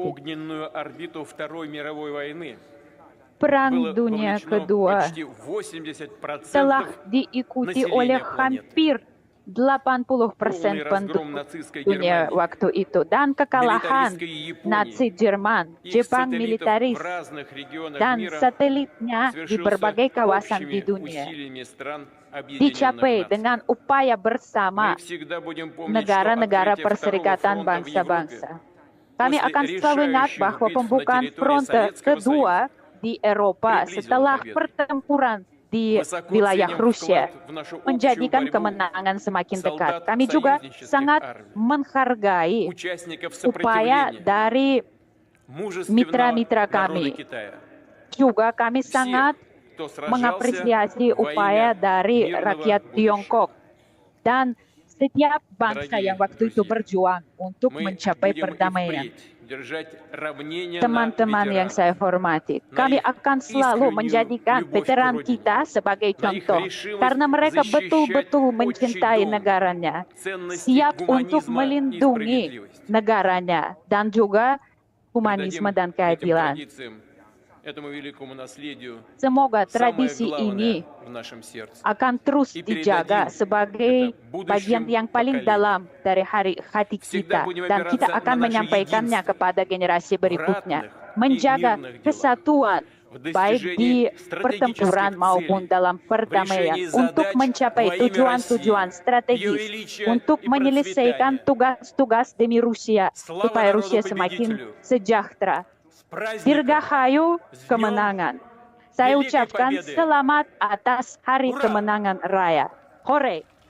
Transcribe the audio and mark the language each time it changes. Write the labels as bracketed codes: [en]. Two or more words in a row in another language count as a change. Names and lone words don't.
[ru] огненную орбиту Второй мировой войны [id] Perang [ru] было [id] Dunia [ru] вовлечено [id] Kedua [ru] почти 80% [id] telah diikuti oleh hampir 80% penduduk dunia waktu itu. Dan kekalahan Nazi Jerman, Jepang militeris, dan satelitnya di berbagai kawasan di dunia dicapai dengan upaya bersama negara-negara Perserikatan Bangsa-Bangsa. Kami akan selalu ingat bahwa pembukaan fronte kedua di Eropa [ru] Приблизила [id] setelah [ru] победу. [id] pertempuran di [ru] Высоко [id] wilayah [ru] ценим [id] Rusia [ru] вклад в нашу общую [id] menjadikan [ru] борьбу [id] kemenangan semakin dekat. [ru] солдат [id] Kami juga [ru] союзнических [id] sangat [ru] армий, [id] menghargai [ru] участников [id] upaya [ru] сопротивления, [id] dari [ru] мужественного [id] mitra [ru] народа [id] kami. [ru] Китая. [id] Juga kami [ru] Всех, [id] sangat [ru] кто сражался [id] mengapresiasi [ru] во [id] upaya [ru] имя [id] dari [ru] мирного [id] rakyat [ru] будущего. [id] Tiongkok dan setiap bangsa [ru] Дорогие [id] yang waktu itu [ru] друзья, [id] berjuang untuk [ru] Мы [id] mencapai [ru] будем и [id] perdamaian. [ru] впредь держать равнение на [id] Teman-teman yang [ru] ветеранов, [id] saya hormati, [ru] на [id] kami [ru] их [id] akan selalu [ru] искреннюю [id] menjadikan [ru] любовь к [id] veteran [ru] родине, [id] kita sebagai [ru] на их [id] contoh [ru] решимость [id] karena mereka [ru] защищать [id] betul-betul [ru] отчий [id] mencintai [ru] дом, [id] negaranya, [ru] ценности [id] siap untuk [ru] гуманизма и [id] melindungi [ru] справедливости. [id] negaranya dan juga [ru] Придадим [id] humanisme dan [ru] этим [id] keadilan. [ru] традициям, этому великому наследию [id] Semoga [ru] самое [id] tradisi [ru] главное [id] ini [ru] в нашем сердце. [id] akan terus [ru] И [id] dijaga [ru] передадим [id] sebagai [ru] это будущим [id] bagian yang paling dalam [ru] поколениям. [id] dari hati [ru] Всегда [id] kita [ru] будем [id] dan kita [ru] опираться [id] akan [ru] на наше [id] menyampaikannya [ru] единство [id] kepada generasi [ru] в [id] berikutnya. [ru] ратных и [id] Menjaga [ru] мирных делах, [id] kesatuan [ru] в [id] baik di [ru] достижении [id] pertempuran [ru] стратегических [id] maupun [ru] целей, [id] dalam [ru] в [id] perdamaian [ru] решении [id] untuk [ru] задач [id] mencapai [ru] во имя [id] tujuan-tujuan [ru] России, в ее [id] strategis [ru] величия [id] untuk [ru] и [id] menyelesaikan [ru] процветания. [id] tugas-tugas demi Rusia [ru] Слава [id] supaya [ru] народу [id] Rusia semakin [ru] победителю! [id] sejahtera. [ru] С праздником! [id] Dirgahayu [ru] С днем [id] kemenangan. Saya [ru] Великой [id] ucapkan [ru] Победы! [id] selamat atas Hari [ru] Hurra! [id] Kemenangan Raya. Hore!